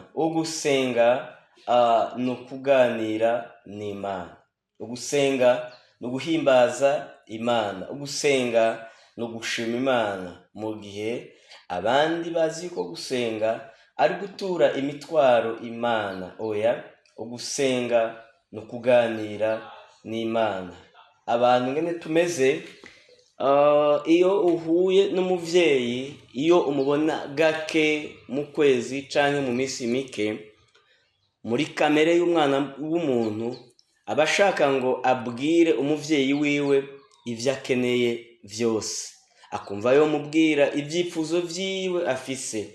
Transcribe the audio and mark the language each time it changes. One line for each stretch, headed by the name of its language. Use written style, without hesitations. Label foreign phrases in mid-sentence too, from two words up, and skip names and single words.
Rundi: Ugusenga ni ukuganira n'Imana, ugusenga ni uguhimbaza Imana, ugusenga ni ugushima Imana, mu gihe abandi bazi ko gusenga ari gutura imitwaro Imana. Oya, ugusenga ni ukuganira n'Imana. Abantu ngene tumeze, iyo uhuye n'umuvyeyi, iyo umubona gake mu kwezi canke mu minsi mike, muri kamere y'umwana w'umuntu aba ashaka ngo abwire umuvyeyi wiwe ivyo akeneye vyose, akumva yo mubwira ivyifuzo vyiwe afise.